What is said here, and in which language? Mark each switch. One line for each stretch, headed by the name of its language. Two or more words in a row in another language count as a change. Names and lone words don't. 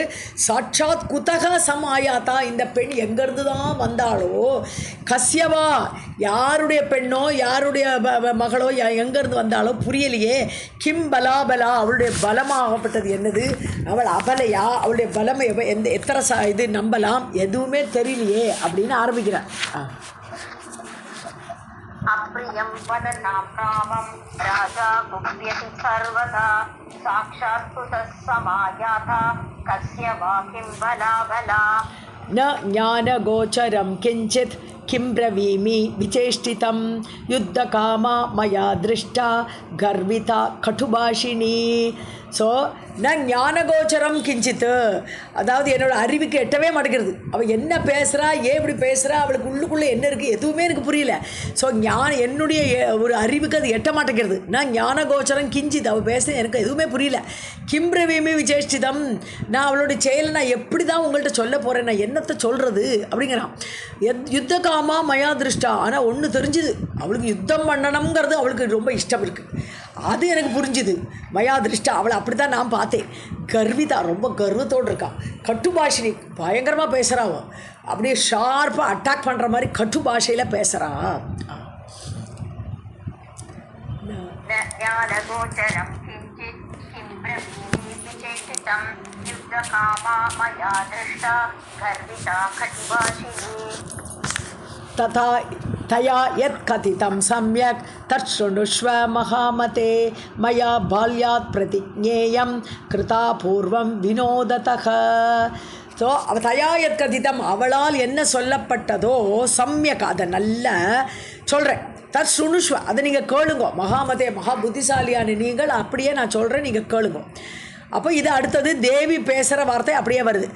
Sanskrit: साक्षात् कुतः समायाता,
Tamil: இந்த பெண் எங்கேருந்து தான் வந்தாலோ, கஸ்யவா யாருடைய பெண்ணோ யாருடைய மகளோ எங்கேருந்து வந்தாலோ புரியலையே.
Sanskrit: किं बलाबला,
Tamil: அவளுடைய பலமாகப்பட்டது என்னது, அவள் அபலையா, அவளுடைய பலம் எத்தனை இது நம்பலாம், எதுவுமே தெரியலையே அப்படின்னு ஆரம்பிக்கிறான்.
Sanskrit: अप्रियं वदतां कामं राजा कुप्यति सर्वदा साक्षात् कुतः समायाता कस्य वा किं बला. न ज्ञानगोचरं किञ्चित् किं ब्रवीमि विचेष्टितं युद्धकामा मया दृष्टा गर्विता कटुभाषिणी.
Tamil: ஸோ நான்
Sanskrit: ज्ञानगोचरं किञ्चित्,
Tamil: அதாவது என்னோடய அறிவுக்கு எட்டவே மாட்டேங்கிறது. அவள் என்ன பேசுகிறா, ஏன் இப்படி பேசுகிறா, அவளுக்கு உள்ளுக்குள்ளே என்ன இருக்குது எதுவுமே எனக்கு புரியல. ஸோ என்னுடைய ஒரு அறிவுக்கு அது எட்ட மாட்டேங்கிறது. நான்
Sanskrit: ज्ञानगोचरं किञ्चित्,
Tamil: அவள் பேச எனக்கு எதுவுமே புரியல.
Sanskrit: किम्ब्रवीमि विचेष्टितम्,
Tamil: நான் அவளுடைய செயலை நான் எப்படி தான் உங்கள்கிட்ட சொல்ல போகிறேன், நான் என்னத்தை சொல்கிறது அப்படிங்கிறான்.
Sanskrit: युद्धकामा मया दृष्टा,
Tamil: ஆனால் ஒன்று தெரிஞ்சுது, அவளுக்கு யுத்தம் பண்ணணுங்கிறது அவளுக்கு ரொம்ப இஷ்டம் இருக்குது, அது எனக்கு புரிஞ்சுது.
Sanskrit: मया दृष्टा,
Tamil: அவளை அப்படி தான் நான் பார்த்தேன். கர்விதா, ரொம்ப கர்வத்தோடு இருக்கான். கட்டுபாஷினி, பயங்கரமாக பேசுகிறாவோ. அப்படியே ஷார்ப்பாக அட்டாக் பண்ணுற மாதிரி கட்டு பாஷையில் பேசுகிறா.
Sanskrit: ज्ञानगोचरं किञ्चित् किं ब्रवीमि चेष्टितं युद्धकामा मया दृष्टा गर्विता खटिभाषिणी तथा तया यत् कथितं सम्यक् तच्छृणुष्व महामते मया बाल्यात् प्रतिज्ञेयं कृता पूर्वं विनोदतः.
Tamil: ஸோ
Sanskrit: तया यत् कथितम्,
Tamil: அவளால் என்ன சொல்லப்பட்டதோ சம்யக், அதை நல்ல சொல்கிறேன்.
Sanskrit: तत् शृणुष्व,
Tamil: அதை நீங்கள் கேளுங்கோ. மகாமதே, மகா புத்திசாலியான நீங்கள், அப்படியே நான் சொல்கிறேன், நீங்கள் கேளுங்கோ. அப்போ இது அடுத்தது தேவி பேசுகிற வார்த்தை அப்படியே வருது.